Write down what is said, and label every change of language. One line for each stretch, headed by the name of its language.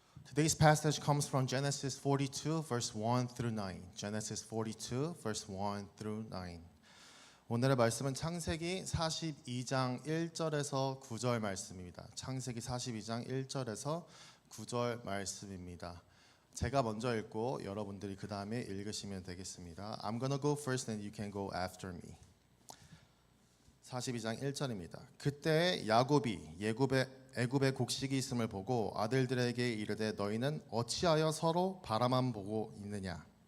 English: Today's passage comes from Genesis 42, verse 1 through 9. Genesis 42, verse 1 through 9.
Korean: 오늘의 말씀은 창세기 42장 1절에서 9절 말씀입니다. 창세기 42장 1절에서 9절 말씀입니다. 제가 먼저 읽고 여러분들이 그 다음에 읽으시면 되겠습니다.
English: I'm gonna go first and you can go after me.
Korean: 42장 1절입니다. 그때 야곱이 애굽에 곡식이 있음을 보고 아들들에게 이르되 너희는 어찌하여 서로 바라만 보고 있느냐.